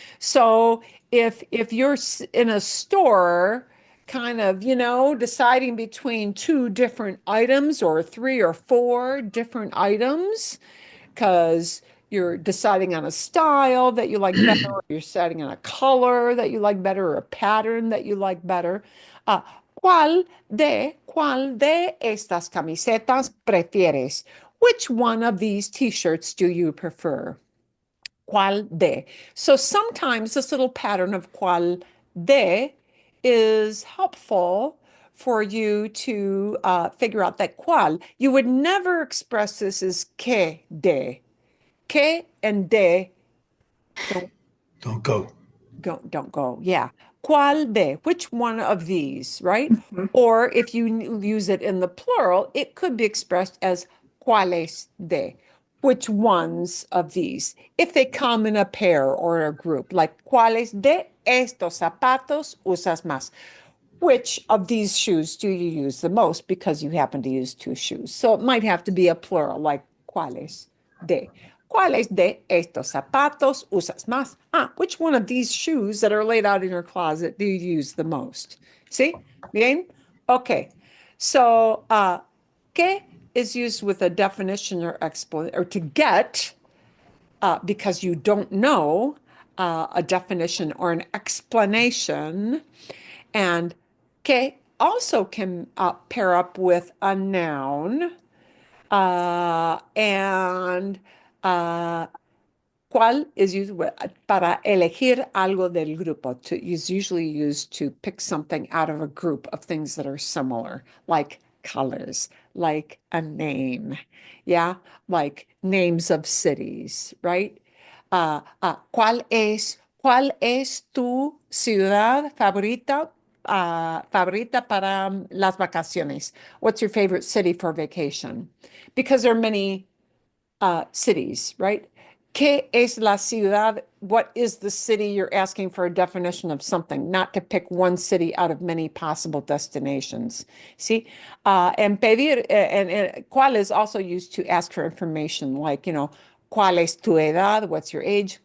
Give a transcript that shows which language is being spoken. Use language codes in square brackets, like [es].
[en] So if you're in a store kind of, deciding between two different items or three or four different items, because you're deciding on a style that you like better, or you're deciding on a color that you like better, or a pattern that you like better. [es] ¿Cuál de estas camisetas prefieres? [en] Which one of these t-shirts do you prefer? ¿Cuál de? So sometimes this little pattern of cuál de is helpful for you to figure out that cuál. You would never express this as que de. Que and de Don't go. don't go. Yeah. ¿Cuál de? Which one of these, right? Or if you use it in the plural, it could be expressed as cuáles de. Which ones of these? If they come in a pair or a group, like ¿cuáles de estos zapatos usas más? Which of these shoes do you use the most because you happen to use two shoes? So it might have to be a plural, like ¿cuáles de? [es] ¿Cuáles de estos zapatos usas más? [en] Which one of these shoes that are laid out in your closet do you use the most? See? Bien? Okay. So, ¿qué is used with a definition or explanation, or to get, because you don't know a definition or an explanation. And que also can pair up with a noun. And [es] cuál is used para elegir algo del grupo. [en] Is usually used to pick something out of a group of things that are similar, like colors, like a name, yeah, like names of cities, right? [es] ¿Cuál es tu ciudad favorita? Favorita para las vacaciones. [en] What's your favorite city for vacation? Because there are many cities, right? ¿Qué es la ciudad? What is the city? You're asking for a definition of something, not to pick one city out of many possible destinations. See, and pedir and cuál is also used to ask for information, like ¿cuál es tu edad? What's your age?